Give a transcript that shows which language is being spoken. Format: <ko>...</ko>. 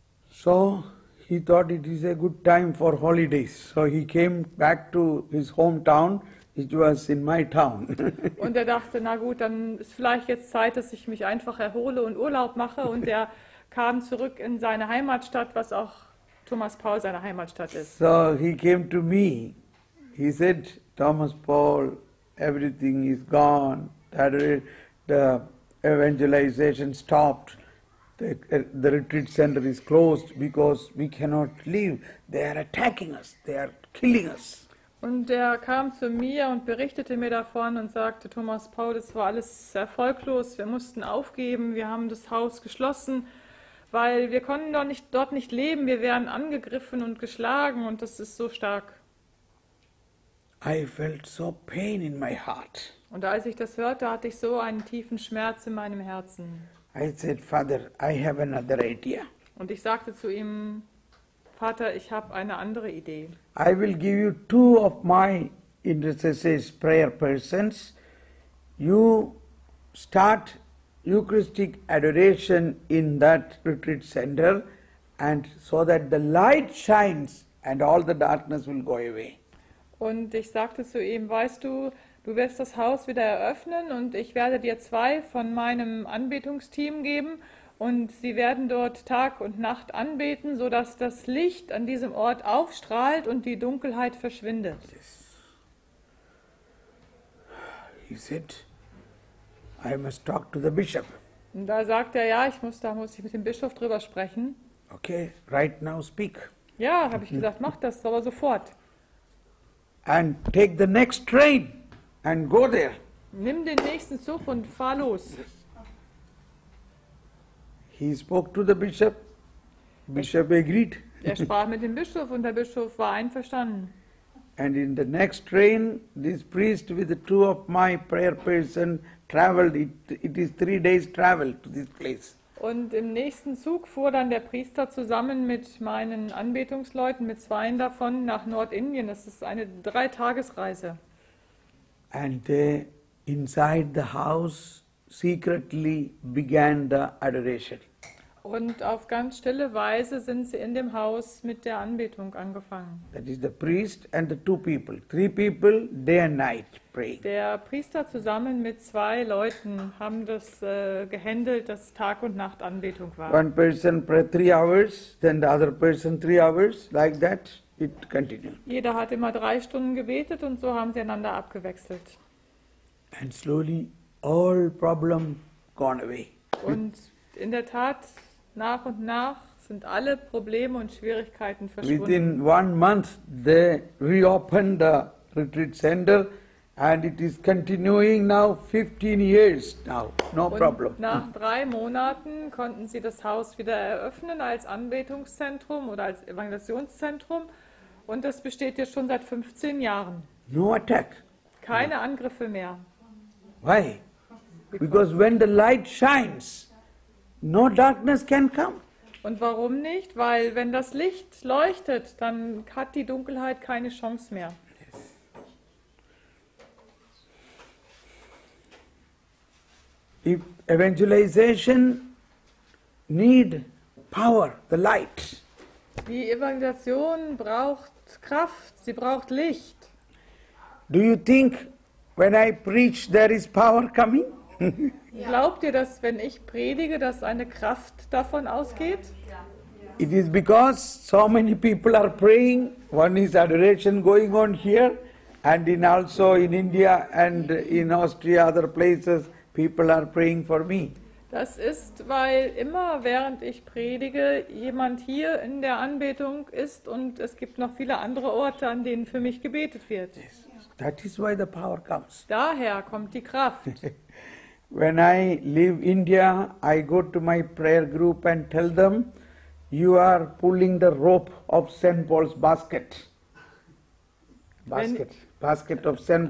<en>So he thought it is a good time for holidays. So he came back to his hometown, which was in my town.</en> <de>Und er dachte, na gut, dann ist vielleicht jetzt Zeit, dass ich mich einfach erhole und Urlaub mache. Und er kam zurück in seine Heimatstadt, was auch Thomas Paul seine Heimatstadt ist.</de> <en>So he came to me. He said, Thomas Paul, everything is gone. The evangelization stopped. The retreat center is closed because we cannot leave. They are attacking us. They are killing us.</en> <de>Und er kam zu mir und berichtete mir davon und sagte, Thomas Paul, das war alles erfolglos. Wir mussten aufgeben. Wir haben das Haus geschlossen, weil wir konnten dort nicht leben. Wir werden angegriffen und geschlagen, und das ist so stark.</de> <en>I felt so pain in my heart.</en> <de>Und als ich das hörte, hatte ich so einen tiefen Schmerz in meinem Herzen.</de> <en>I said, Father, I have another idea.</en> <de>Und ich sagte zu ihm, Vater, ich habe eine andere Idee.</de> <en>I will give you 2 of my intercessors, prayer persons. You start Eucharistic adoration in that retreat center, and so that the light shines and all the darkness will go away.</en> <de>Und ich sagte zu ihm, weißt du, du wirst das Haus wieder eröffnen, und ich werde dir 2 von meinem Anbetungsteam geben, und sie werden dort Tag und Nacht anbeten, sodass das Licht an diesem Ort aufstrahlt und die Dunkelheit verschwindet.</de> <en>He said, I must talk to the bishop.</en> <de>Und da sagte er, ja, da muss ich mit dem Bischof drüber sprechen.</de> <en>Okay, right now speak.</en> <de>Ja, habe ich gesagt, mach das aber sofort.</de> <en>And take the next train and go there.</en> <de>Nimm den nächsten Zug und fahr los.</de> <en>He spoke to the bishop. Bishop agreed.</en> <de>Er sprach mit dem Bischof, und der Bischof war einverstanden.</de> <en>And in the next train, this priest with the 2 of my prayer person traveled. It is 3 days travel to this place.</en> <de>Und im nächsten Zug fuhr dann der Priester zusammen mit meinen Anbetungsleuten, mit 2 davon, nach Nordindien. Das ist eine 3-Tagesreise.</de> <en>And they, inside the house, secretly began the adoration.</en> <de>Und auf ganz stille Weise sind sie in dem Haus mit der Anbetung angefangen.</de> <en>That is the priest and the 2 people. 3 people, day and night, praying.</en> <de>Der Priester zusammen mit 2 Leuten haben das gehandelt, dass Tag und Nacht Anbetung war.</de> <en>One person prayed 3 hours, then the other person 3 hours, like that it continued.</en> <de>Jeder hat immer 3 Stunden gebetet, und so haben sie einander abgewechselt.</de> <en>And slowly all problem gone away.</en> <de>Und in der Tat, nach und nach sind alle Probleme und Schwierigkeiten verschwunden.</de> <en>Within 1 month they reopened the retreat center, and it is continuing now 15 years now, no problem.</en> <de>Und nach 3 Monaten konnten sie das Haus wieder eröffnen als Anbetungszentrum oder als Evangelisationszentrum, und das besteht jetzt schon seit 15 Jahren.</de> <en>No attack.</en> <de>Keine Angriffe mehr.</de> <en>Why? Because when the light shines, no darkness can come.</en> <de>Und warum nicht? Weil wenn das Licht leuchtet, dann hat die Dunkelheit keine Chance mehr.</de> <en>If evangelization need power, the light.</en> <de>Die Evangelisation braucht Kraft, sie braucht Licht.</de> <en>Do you think when I preach there is power coming?</en> <de>Glaubt ihr, dass wenn ich predige, dass eine Kraft davon ausgeht?</de> <en>It is because so many people are praying. One is adoration going on here, and also in India and in Austria, other places, people are praying for me.</en> <de>Das ist, weil immer während ich predige, jemand hier in der Anbetung ist, und es gibt noch viele andere Orte, an denen für mich gebetet wird.</de> <en>That is why the power comes.</en> <de>Daher kommt die Kraft.</de> <en>When I leave India, I go to my prayer group and tell them, you are pulling the rope of St. Paul's basket. Basket of St.</en>